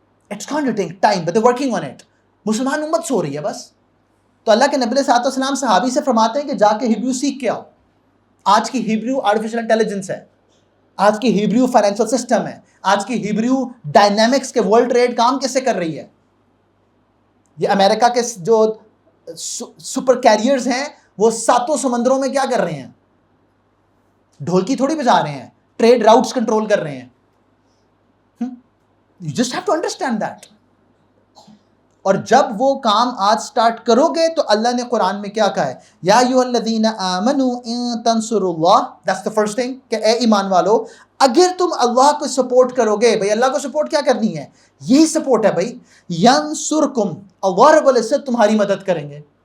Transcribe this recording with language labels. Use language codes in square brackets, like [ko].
[en] It's going to take time but they working on it. [ur] مسلمان امت سو رہی ہے بس. تو اللہ کے نبی علیہ الصلوۃ والسلام صحابی سے فرماتے ہیں کہ جا کے ہبریو سیکھ کے آؤ. آج کی ہبریو آرٹیفیشل انٹیلیجنس ہے، آج کی ہبریو فائنینشل سسٹم ہے، آج کی ہبریو ڈائنامکس کے ورلڈ ٹریڈ کام کیسے کر رہی ہے. یہ امریکہ کے جو سپر کیریئرز ہیں وہ 7 سمندروں میں کیا کر رہے ہیں؟ ڈھولکی تھوڑی بجا رہے ہیں، ٹریڈ راؤٹس کنٹرول کر رہے ہیں. [en] You just have to understand that. [ur] اور جب وہ کام آج سٹارٹ کرو گے تو اللہ نے قرآن میں کیا کہا ہے؟ [ar] یا ایھا الذین آمنوا ان تنصروا اللہ. [en] That's the first thing [ur] کہ اے ایمان والو اگر تم اللہ کو سپورٹ کرو گے. بھائی اللہ کو سپورٹ کیا کرنی ہے؟ یہی سپورٹ ہے بھائی. [ar] ینصرکم، [ur] اللہ رب العزت تمہاری مدد کریں گے.